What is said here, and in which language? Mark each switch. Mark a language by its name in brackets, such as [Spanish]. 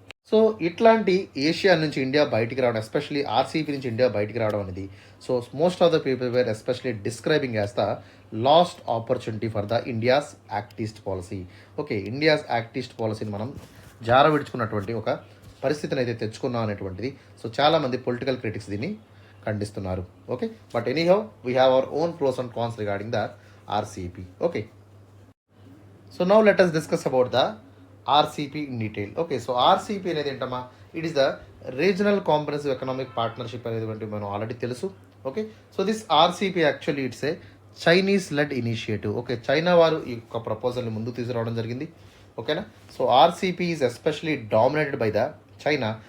[English] so [Telugu] ఇట్లాంటి Asia నుంచి India బయటికి రావడం, ఎస్పెషలీ ఆర్సీపీ నుంచి ఇండియా బయటికి రావడం అనేది, [English] So most of the people were especially describing as the last opportunity for the India's act east policy. [Telugu] Okay, India's act east పాలసీని మనం జార విడుచుకున్నటువంటి ఒక పరిస్థితిని అయితే తెచ్చుకున్నాం అనేటువంటిది సో చాలామంది పొలిటికల్ క్రిటిక్స్ దీన్ని ఖండిస్తున్నారు. [English] Okay, but anyhow we have our own pros and cons regarding the RCP. Okay, so now let us discuss about the RCEP in detail. ఓకే, సో [Telugu] RCP అనేది ఏంటమ్మా, [English] it is the regional comprehensive economic partnership [Telugu] అనేది మనం already తెలుసు. [English] Okay, so this RCP actually it's a Chinese led initiative. Okay, [Telugu] China వారు ఈ యొక్క ప్రపోజల్ని ముందుకు తీసుకురావడం జరిగింది. [English] ఓకేనా, so RCP is especially dominated by the China.